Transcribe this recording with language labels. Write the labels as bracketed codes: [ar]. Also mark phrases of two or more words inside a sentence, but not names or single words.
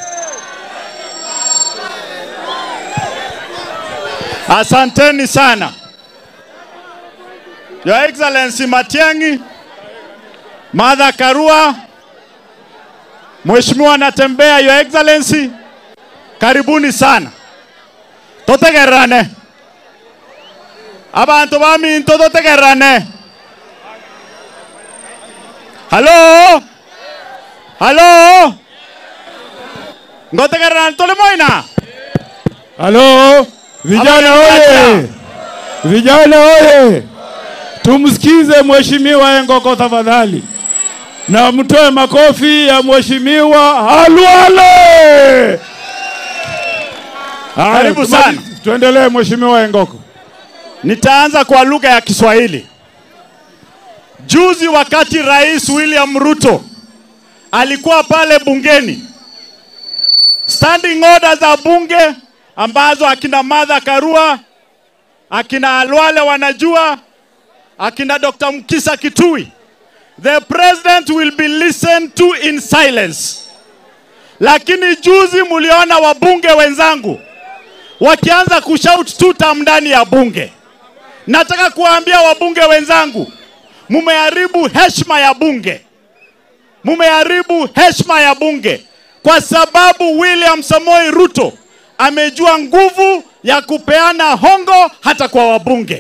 [sw] Asanteni sana [en] Your Excellency [sw] Matiang'i, Martha Karua, Mheshimiwa Natembeya, Your Excellency, karibuni sana. [guz] Totegerane. Abantu bami totegerane. Hello? Ngotegerane tole moina. [sw] Hello? Vijana oye. Tumsikize Mheshimiwa Engoko tafadhali. Na mtoe makofi ya Mheshimiwa Halwale. Karibu sana. Tuendelee Mheshimiwa Engoko. Nitaanza kwa lugha ya Kiswahili. Juzi wakati Rais William Ruto alikuwa pale bungeni, [en] standing orders [sw] za bunge ambazo akina Martha Karua, akina Halwale wanajua, akina Dr. Mkisa Kitui, [en] the president will be listened to in silence. [sw] Lakini juzi muliona wabunge wenzangu wakianza kushout tutam ndani ya bunge. Nataka kuambia wabunge wenzangu, mumeharibu heshima ya bunge. Mumeharibu heshima ya bunge kwa sababu William Samoei Ruto amejua nguvu ya kupeana hongo hata kwa wabunge.